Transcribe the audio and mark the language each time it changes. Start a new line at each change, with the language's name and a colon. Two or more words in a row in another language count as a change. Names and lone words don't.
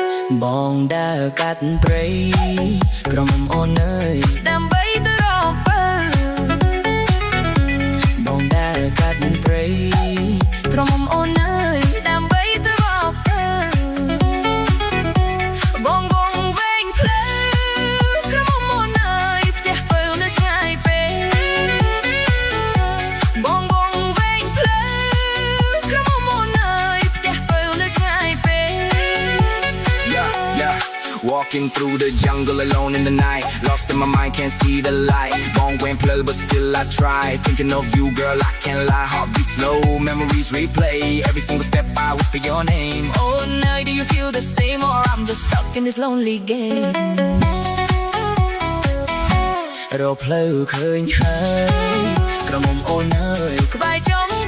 Khmer: បងដើរកាត់ព្រៃក្រុមអូនអើយដើម្បីទៅរកបើបងដើរកាត់ព្រៃក្រុមអូនអើយដើម្បីទៅរកបើបងវងវែងផ្លូវក្រុមអូនអើយផ្ទះពៅនៅឆ្ងាយពេកបងវងវែងផ្លូវក្រុមអូនអើយផ្ទះពៅនៅឆ្ងាយពេក
English: Walking through the jungle alone in the night. Lost in my mind, can't see the light. Bong went play, but still I try. Thinking of you, girl, I can't lie. Heartbeat slow, memories replay. Every single step I whisper your name. Oh, now do you feel the same, or I'm just stuck in this lonely game?
Khmer: រកផ្លូវឃើញហើយក្រុមអូនអើយក្បែរច